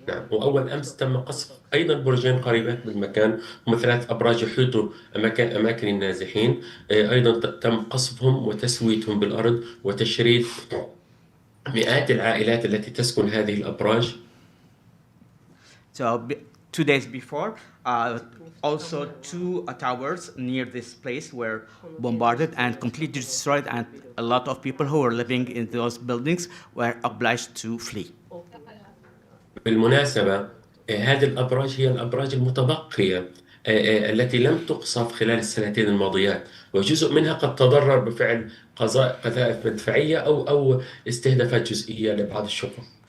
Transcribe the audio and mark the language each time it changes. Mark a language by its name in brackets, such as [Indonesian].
[Arabic] وأول أمس تم قصف أيضا برجين قريبات بالمكان، هم 3 أبراج يحيطوا أماكن النازحين. أيضا تم قصفهم وتسويتهم بالأرض وتشريد مئات العائلات التي تسكن هذه الأبراج. [English] So 2 days before, also 2 towers near this place were bombarded and completely destroyed, and a lot of people who were living in those buildings were obliged to flee. [Arabic] بالمناسبة هذه الأبراج هي الأبراج المتبقية التي لم تقصف خلال السنتين الماضيات، وجزء منها قد تضرر بفعل قذائف مدفعية أو استهدافات جزئية لبعض الشقق.